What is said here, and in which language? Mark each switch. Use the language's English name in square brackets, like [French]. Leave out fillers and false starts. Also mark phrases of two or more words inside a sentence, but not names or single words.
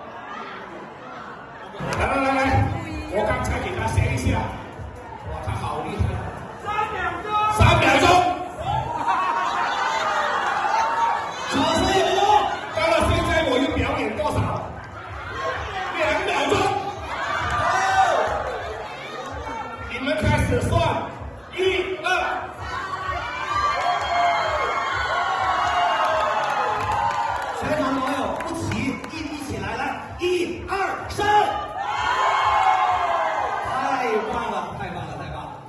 [Chinese] 來，我剛才給他寫一下，哇，他好厲害。3秒鐘，到了現在我要表演多少？2秒鐘，你們開始算，1、2。全場網友不起，一起來了，1、2、3。太棒了，太棒了，太棒了！